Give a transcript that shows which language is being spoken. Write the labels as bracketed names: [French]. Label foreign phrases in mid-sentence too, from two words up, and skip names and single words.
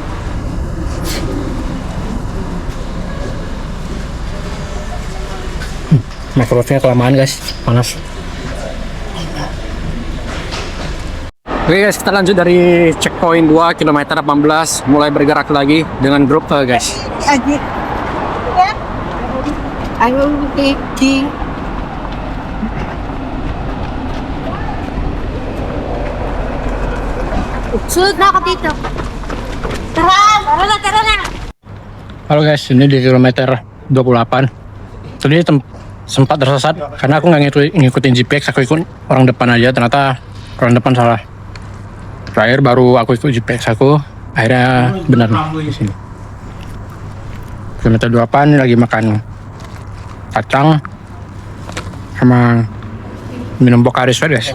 [Indonesian] Microwave-nya kelamaan guys, panas. Oke guys, kita lanjut dari checkpoint 2 km 18, mulai bergerak lagi dengan grup guys. [Filipino] Sunod na ako dito. Tara na. [Indonesian] Halo guys, ini di kilometer 28. Tadi sempat tersesat karena aku nggak ngikutin GPS, aku ikut orang depan aja, ternyata orang depan salah. Terakhir baru aku ikut GPS aku, akhirnya benar nih di sini. Kilometer 28 lagi makan kacang sama minum Pocari Sweat guys.